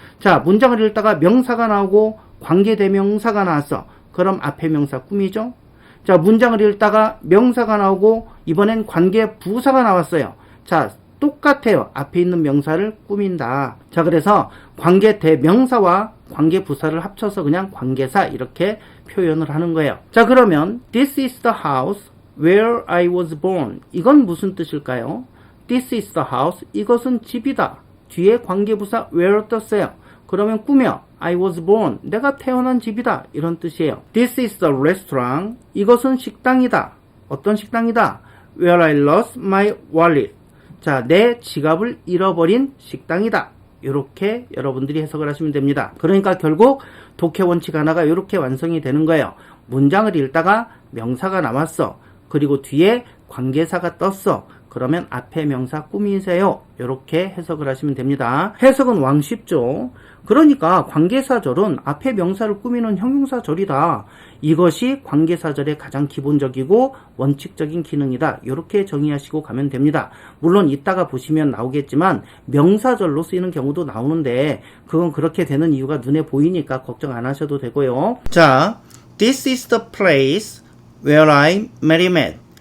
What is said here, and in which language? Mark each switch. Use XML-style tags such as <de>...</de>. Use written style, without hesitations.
<ko>자, 문장을 읽다가 명사가 나오고 관계대명사가 나왔어. 그럼 앞에 명사 꾸미죠? 자, 문장을 읽다가 명사가 나오고 이번엔 관계 부사가 나왔어요. 자, 똑같아요. 앞에 있는 명사를 꾸민다. 자, 그래서 관계 대명사와 관계 부사를 합쳐서 그냥 관계사 이렇게 표현을 하는 거예요.</ko> <en>자, 그러면 This is the house where I was born.</en> <ko>이건 무슨 뜻일까요?</ko> <en>This is the house.</en> <ko>이것은 집이다. 뒤에 관계부사 where 떴어요.</ko> <en>그러면 꾸며 I was born.</en> <ko>내가 태어난 집이다. 이런 뜻이에요.</ko> <en>This is the restaurant. 이것은 식당이다. 어떤 식당이다? Where I lost my wallet.</en> <ko>자, 내 지갑을 잃어버린 식당이다. 이렇게 여러분들이 해석을 하시면 됩니다. 그러니까 결국 독해 원칙 하나가 이렇게 완성이 되는 거예요. 문장을 읽다가 명사가 나왔어. 그리고 뒤에 관계사가 떴어. 그러면 앞에 명사 꾸미세요. 이렇게 해석을 하시면 됩니다. 해석은 왕 쉽죠. 그러니까 관계사절은 앞에 명사를 꾸미는 형용사절이다. 이것이 관계사절의 가장 기본적이고 원칙적인 기능이다. 이렇게 정의하시고 가면 됩니다. 물론 이따가 보시면 나오겠지만 명사절로 쓰이는 경우도 나오는데 그건 그렇게 되는 이유가 눈에 보이니까 걱정 안 하셔도 되고요.</ko> <en>자, This is the place where I met him.</en>